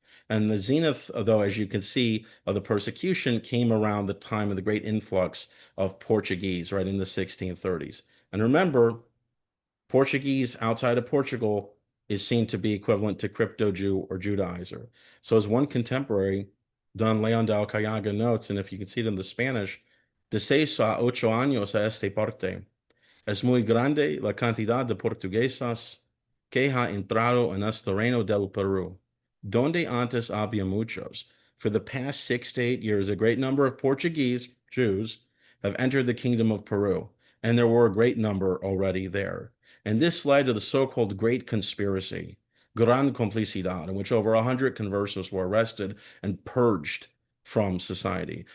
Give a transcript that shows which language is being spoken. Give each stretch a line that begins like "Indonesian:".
English: And the zenith, though, as you can see, of the persecution came around the time of the great influx of Portuguese, right, in the 1630s. And remember, Portuguese outside of Portugal is seen to be equivalent to crypto-Jew or Judaizer. So as one contemporary, Don Leon de Alcayaga, notes, and if you can see it in the Spanish,
Spanish: de 6 a 8 años a este parte, es muy grande la cantidad de portuguesas que ha entrado en este reino del Perú, donde antes había muchos.
English: For the past 6 to 8 years, a great number of Portuguese Jews have entered the kingdom of Peru, and there were a great number already there. And this led to the so-called Great Conspiracy, Gran Complicidad, in which over 100 conversos were arrested and purged from society.